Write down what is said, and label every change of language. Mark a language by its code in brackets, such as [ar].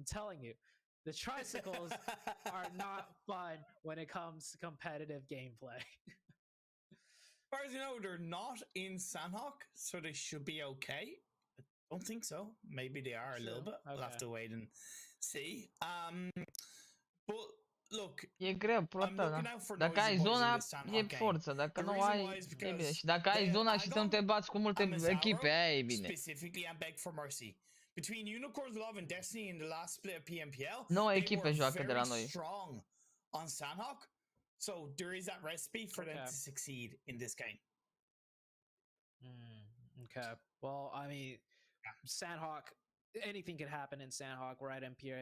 [en] I'm telling you, the tricycles are not fun when it comes to competitive gameplay. As far as you know, they're not in Sandhawk, so they should be okay. I don't think so. Maybe they are a little bit. Okay. We'll have to wait and see. But look, [ro] e greu, prota, dacă ai zona, e forță, dacă nu ai, e bine. Și dacă ai zona și să nu te bați cu multe echipe, aia e bine. [en] Specifically, and beg for mercy. Between Unicorns Love and Destiny in the last split of PMPL, [ro] 9 echipe joacă de la noi. [en] Strong on Sandhawk. So there is that recipe for them to succeed in this game. Okay. Well, I mean, Sandhawk, anything could happen in Sandhawk, right, Imperial?